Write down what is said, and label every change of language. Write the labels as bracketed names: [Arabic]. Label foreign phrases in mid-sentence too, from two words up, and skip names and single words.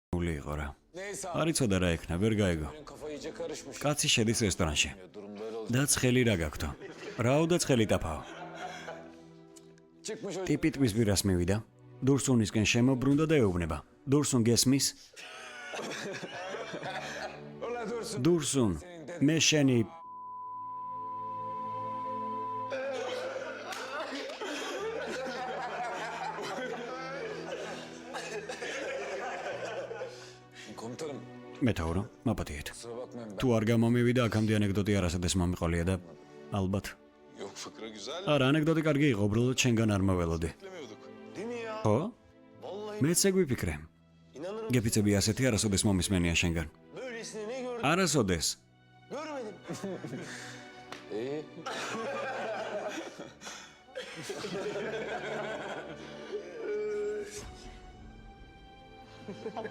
[Georgian] ული იყო რა. [Turkish] Neyse [Georgian] არ იცოდა რა ექნა, ვერ გაეგო. [Turkish] kafa iyice karışmış. [Georgian] კაცი შედის რესტორანში. [Turkish] Durum böyle olacak. [Georgian] და ცხელი რა გაქვთო? რაო და ცხელი ტაფაო. [Turkish] Çıkmış o [Georgian] ტიპი ტყვის პირას მივიდა. დურსუნისკენ შემობრუნდა და ეუბნება. დურსუნ გესმის? [Turkish] Ulan dursun. [Georgian] დურსუნ, მე შენი [Turkish] Komutanım [Georgian] მეთაურო, მაპატიეთ. [Turkish] kusura bakmayın ben. [Georgian] თუ არ გამომივიდა აქამდე ანეკდოტი არასოდეს მომიყოლია და ალბათ. [Turkish] Yok fıkra güzel. [Georgian] არა, ანეკდოტი კარგი იყო, უბრალოდ შენგან არ მოველოდი. [Turkish] Beklemiyorduk. Değil mi ya? [Georgian] ხო? [Turkish] Vallahi [Georgian] მეც ეგ ვიფიქრე. [Turkish] inanırım. [Georgian] გეფიცები ასეთი არასოდეს მომისმენია შენგან. [Turkish] Böylesini ne gördüm? [Georgian] არასოდეს. [Turkish] Görmedim. İyi.